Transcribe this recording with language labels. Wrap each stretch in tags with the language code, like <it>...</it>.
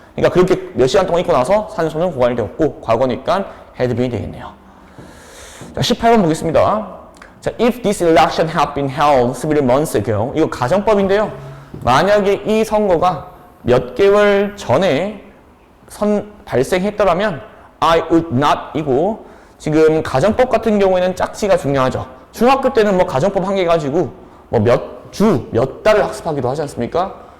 <ko>그러니까 그렇게 몇 시간 동안 있고 나서 산소는 고갈되었고 과거니까 had been 되겠네요. 자, 18번 보겠습니다.</ko> <en>자, if this election had been held several months ago,</en> <ko>이거 가정법인데요. 만약에 이 선거가 몇 개월 전에 발생했더라면</ko> <en>I would not</en> <ko>이고 지금 가정법 같은 경우에는 짝지가 중요하죠. 중학교 때는 뭐 가정법 한 개 가지고 뭐 몇 달을 학습하기도 하지 않습니까?</ko>